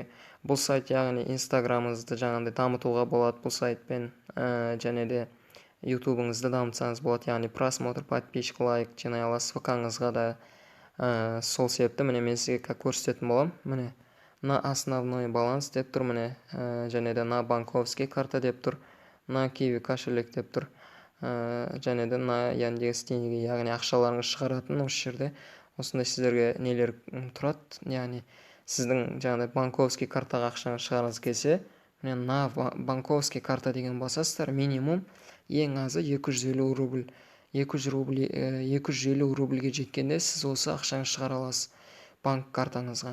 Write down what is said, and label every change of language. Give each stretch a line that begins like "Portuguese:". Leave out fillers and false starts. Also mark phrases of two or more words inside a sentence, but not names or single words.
Kazakh: Бұл сайт, яғни инстаграмыңызды жаңағындай дамытуға болады бұл сайтпен, және де ютубыңызды дамытсаңыз болады, яғни
Russian: просмотр, подписчик, лайк
Kazakh: жинай аласыз, ВК-ңызға да. Сол себепті міне мен сізге как көрсететін болам. Міне
Russian: на основной баланс
Kazakh: деп тұр, міне және де
Russian: на банковский карта
Kazakh: деп тұр,
Russian: на киви кошелек
Kazakh: деп тұр, және де
Russian: на Яндекс деньги,
Kazakh: яғни ақшаларыңыз шығаратын осы жерде осындай сіздерге нелер тұрады. Яғни сіздің жаңағыдай банковский картаға ақшаңыз шығарыңыз келсе, міне
Russian: на банковский карта
Kazakh: деген басасыздар, минимум ең азы 250 рубль. 250 рубльге жеткенде сіз осы ақшаңыз шығара аласыз банк картаңызға.